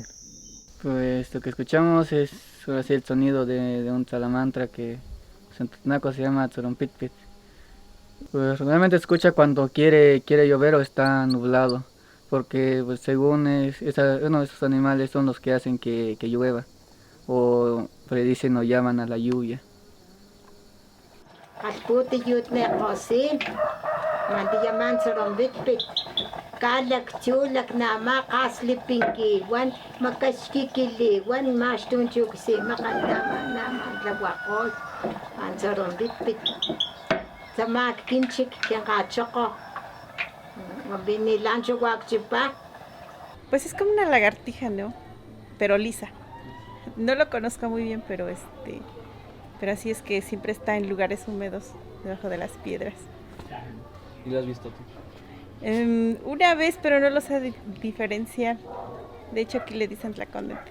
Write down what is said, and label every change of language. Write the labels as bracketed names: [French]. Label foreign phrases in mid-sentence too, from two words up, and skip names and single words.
[Spanish] Pues lo que escuchamos es ahora sí el sonido de un salamandra que en totonaco se llama Saronpitpit. Pues realmente se escucha cuando quiere llover o está nublado, porque pues según uno de esos animales son los que hacen que llueva, o predicen o llaman a la lluvia. [Papantla Totonac] Mandiyaman Saronpitpit, kalak chulak nama kaslipinkiwan, makashkikiliwan, mashtunchukse makandama nama lawakos, an Saronpitpit. Samak kinchik kiangachoko, mabinilancho wakchipa. [Spanish] Pues es como una lagartija, ¿no? Pero lisa. No lo conozco muy bien, pero así es que siempre está en lugares húmedos, debajo de las piedras. ¿Y lo has visto tú? Una vez, pero no lo sé diferenciar. De hecho, aquí le dicen tlaconete.